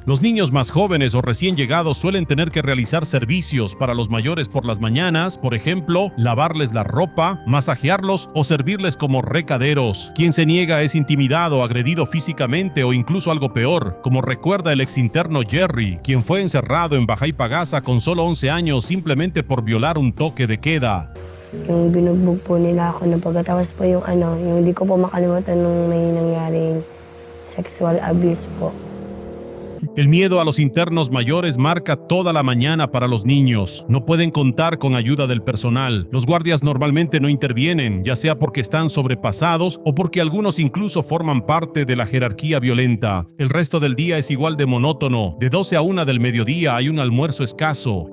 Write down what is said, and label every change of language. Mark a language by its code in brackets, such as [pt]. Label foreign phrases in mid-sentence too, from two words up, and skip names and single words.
[es] Los niños más jóvenes o recién llegados suelen tener que realizar servicios para los mayores por las mañanas, por ejemplo, lavarles la ropa, masajearlos o servirles como recaderos. Quien se niega es intimidado, agredido físicamente o incluso algo peor, como recuerda el exinterno Jerry, quien fue encerrado en Bahay Pag-asa con solo 11 años simplemente por violar un toque de queda. [tl] Yung binugbog po nila ako na pagkatapos po yung hindi ko po makalimutan nung may nangyaring [en] sexual abuse [tl] po. [es] El miedo a los internos mayores marca toda la mañana para los niños. No pueden contar con ayuda del personal. Los guardias normalmente no intervienen, ya sea porque están sobrepasados o porque algunos incluso forman parte de la jerarquía violenta. El resto del día es igual de monótono. De 12 a 1 del mediodía hay un almuerzo escaso.